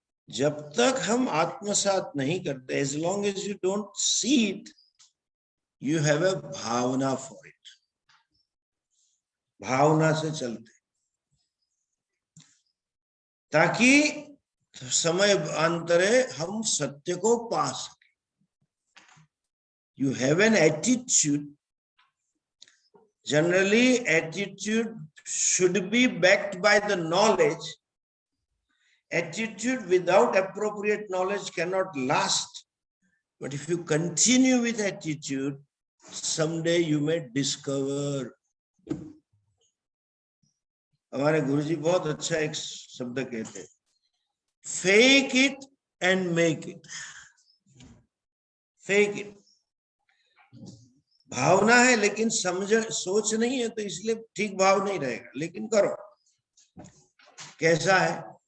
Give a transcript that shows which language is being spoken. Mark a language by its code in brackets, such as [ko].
[hi] जब तक हम आत्मसात नहीं करते, [en] As long as you don't see it, you have a bhavana for it. [hi] भावना से चलते, ताकि समय अंतरे हम सत्य को पा सके। [en] You have an attitude. Generally attitude should be backed by the knowledge. Attitude without appropriate knowledge cannot last. But if you continue with attitude, someday you may discover. [hi] हमारे गुरुजी बहुत अच्छा एक शब्द कहते हैं, [en] Fake it and make it. Fake it, [hi] भावना है लेकिन समझ सोच नहीं है, तो इसलिए ठीक भाव नहीं रहेगा, लेकिन करो। कैसा है?